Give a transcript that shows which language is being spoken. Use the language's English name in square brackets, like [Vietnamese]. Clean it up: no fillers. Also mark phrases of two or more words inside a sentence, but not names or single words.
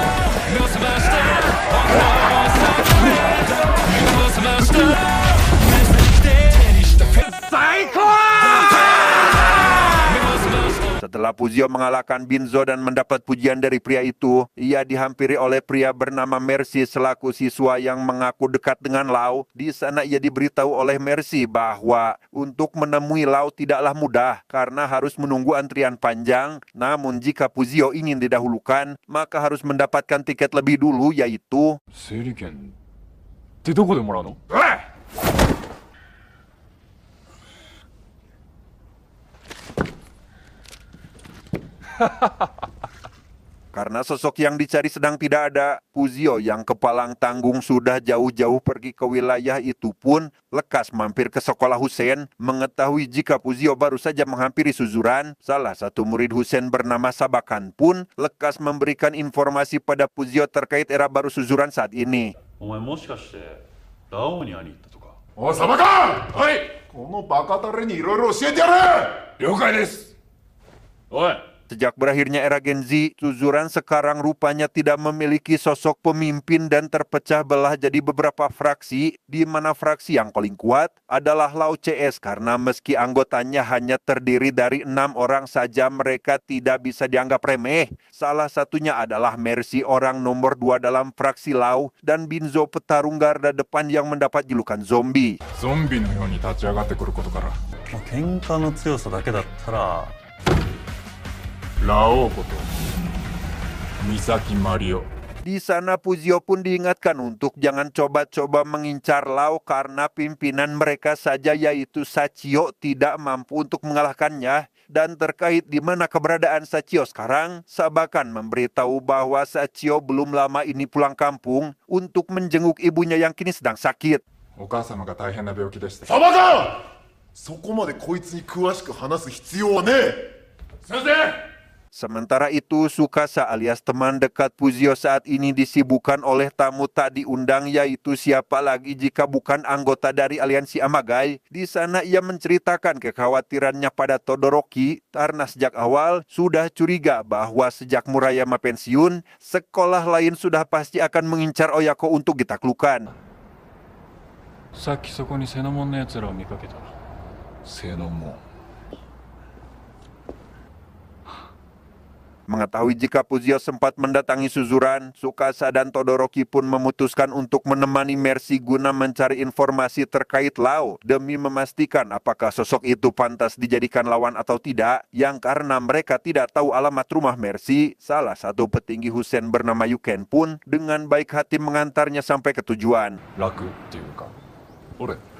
[Indonesian] Setelah Fujio mengalahkan Binzo dan mendapat pujian dari pria itu, ia dihampiri oleh pria bernama Mercy selaku siswa yang mengaku dekat dengan Lau. Di sana ia diberitahu oleh Mercy bahwa untuk menemui Lau tidaklah mudah karena harus menunggu antrian panjang. Namun jika Fujio ingin didahulukan, maka harus mendapatkan tiket lebih dulu, yaitu [Japanese] 整理券ってどこでもらうの？ [Indonesian] karena sosok yang dicari sedang tidak ada. Fujio yang kepalang tanggung sudah jauh-jauh pergi ke wilayah itu pun lekas mampir ke sekolah Hussein. Mengetahui jika Fujio baru saja menghampiri Suzuran, salah satu murid Hussein bernama Sabakan pun lekas memberikan informasi pada Fujio terkait era baru Suzuran saat ini. [Japanese] お前もしかしてラオウに会いに行ったとか。おい、サバカン！はい！このバカタレにいろいろ教えてやれ！了解です。おい、 [Indonesian] Sejak berakhirnya era Gen Z, Suzuran sekarang rupanya tidak memiliki sosok pemimpin dan terpecah belah jadi beberapa fraksi, di mana fraksi yang paling kuat adalah Lau CS karena meski anggotanya hanya terdiri dari 6 orang saja, mereka tidak bisa dianggap remeh. Salah satunya adalah Mercy, orang nomor 2 dalam fraksi Lau, dan Binzo, petarung garda depan yang mendapat julukan zombie. [Japanese] ゾンビのように立ち上がってくることから、喧嘩の強さだけだったらラオウこと三崎マリオ。 [Indonesian] Di sana Fujio pun diingatkan untuk jangan coba-coba mengincar Lau karena pimpinan mereka saja yaitu Sachio tidak mampu untuk mengalahkannya. Dan terkait di mana keberadaan Sachio sekarang, Sabakan memberitahu bahwa Sachio belum lama ini pulang kampung untuk menjenguk ibunya yang kini sedang sakit. [Japanese] お母様が大変な病気でして。サバカン！そこまでこいつに詳しく話す必要はねえ。先生！ [Indonesian] Sementara itu, Tsukasa alias teman dekat Fujio saat ini disibukkan oleh tamu tak diundang, yaitu siapa lagi jika bukan anggota dari aliansi Amagai. Di sana ia menceritakan kekhawatirannya pada Todoroki karena sejak awal sudah curiga bahwa sejak Murayama pensiun, sekolah lain sudah pasti akan mengincar Oyako untuk ditaklukkan. [Japanese] さっきそこにセノモンのやつらを見かけた。セノモン。 [Indonesian] Mengetahui jika Fujio sempat mendatangi Suzuran, Tsukasa dan Todoroki pun memutuskan untuk menemani Mercy guna mencari informasi terkait Lau demi memastikan apakah sosok itu pantas dijadikan lawan atau tidak. Yang karena mereka tidak tahu alamat rumah Mercy, salah satu petinggi Hussein bernama Yuken pun dengan baik hati mengantarnya sampai ke tujuan. [Japanese] 楽っていうか、俺。